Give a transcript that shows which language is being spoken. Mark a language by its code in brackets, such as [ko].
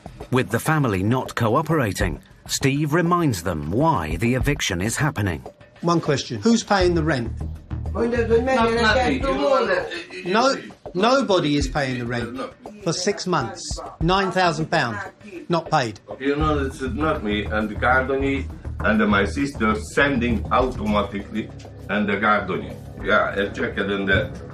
[en] With the family not cooperating, Steve reminds them why the eviction is happening. One question. Who's paying the rent? [hu] Mondjad, hogy menjenek el, [en] tomorrow. No, nobody is paying the rent for 6 months. £9,000 not paid. Okay, you know, it's not me, and the Gardoni and my sister sending automatically, and the Gardoni. Yeah, I've checked in that.